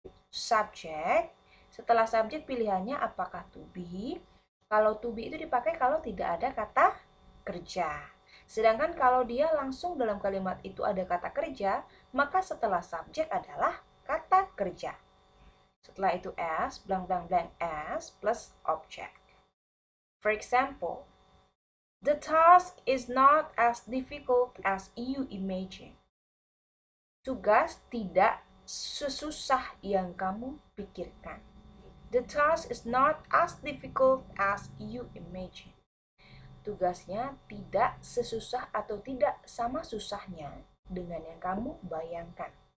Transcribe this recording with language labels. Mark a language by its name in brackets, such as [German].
[Indonesian] Subject, setelah subjek pilihannya apakah to be. Kalau to be itu dipakai kalau tidak ada kata kerja. Sedangkan kalau dia langsung dalam kalimat itu ada kata kerja, maka setelah subjek adalah kata kerja. Setelah itu [English] as, blank blank blank as plus object. For example, the task is not as difficult as you imagine. [Indonesian] Tugas tidak sesusah yang kamu pikirkan. [English] The task is not as difficult as you imagine. [Indonesian] Tugasnya tidak sesusah atau tidak sama susahnya dengan yang kamu bayangkan.